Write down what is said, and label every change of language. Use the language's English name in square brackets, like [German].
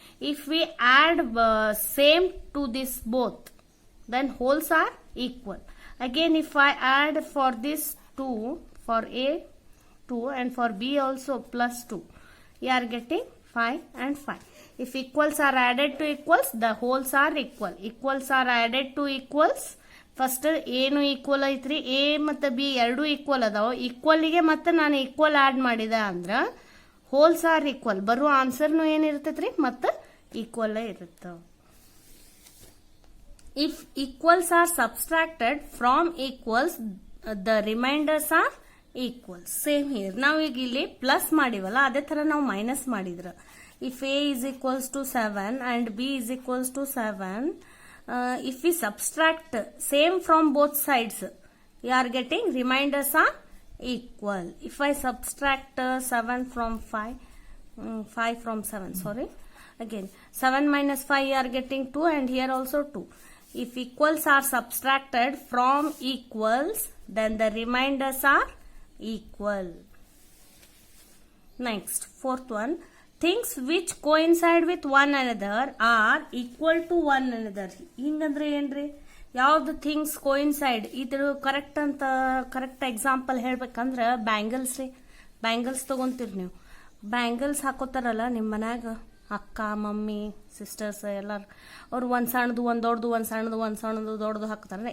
[English] If we add same to this both, then wholes are equal. Again, if I add for this 2, for A 2 and for B also plus 2, you are getting 5 and 5. If equals are added to equals, the wholes are equal. Equals are added to equals. [Kannada] First ಏನು equal ಐತ್ರಿ, A ಮತ್ತು B ಎರಡು equal ಅದಾವ. ಈಕ್ವಲ್ಗೆ ಮತ್ತೆ ನಾನು equal add ಮಾಡಿದೆ ಅಂದ್ರೆ [English] Wholes are equal. [Kannada] ಬರುವ ಆನ್ಸರ್ನು ಏನಿರ್ತೈತ್ರಿ ಮತ್ತೆ ಈಕ್ವಲ್ ಇರುತ್ತೆ. [English] If equals are subtracted from equals, the remainders are equal. Same here [Kannada] ನಾವು ಈಗ ಇಲ್ಲಿ ಪ್ಲಸ್ ಮಾಡಿವಲ್ಲ ಅದೇ ತರ ನಾವು ಮೈನಸ್ ಮಾಡಿದ್ರ [English] If a is equals to 7 and b is equals to 7, if we subtract same from both sides, you are getting remainders are equal. If I subtract 7 from 5 from 7, sorry, again 7 minus 5, you are getting 2, and here also 2. If equals are subtracted from equals, then the remainders are equal. Next, fourth one, things which coincide with one another are equal to one another. [Kannada] ಹಿಂಗಂದ್ರೆ ಏನ್ರಿ, ಯಾವ್ದು things coincide, ಇದ್ರ correct ಅಂತ correct example ಹೇಳ್ಬೇಕಂದ್ರ bangles ರೀ. Bangles ತಗೊಂತೀರಿ ನೀವು, bangles ಹಾಕೋತಾರಲ್ಲ ನಿಮ್ಮ ಮನ್ಯಾಗ ಅಕ್ಕ mummy sisters ಎಲ್ಲಾರು, ಅವ್ರು ಒಂದ್ ಸಣ್ಣದು ಒಂದ್ ದೊಡ್ಡದು ಒಂದ್ ಸಣ್ಣದು ಒಂದ್ ಸಣ್ಣದು ದೊಡ್ಡದು ಹಾಕ್ತಾರ.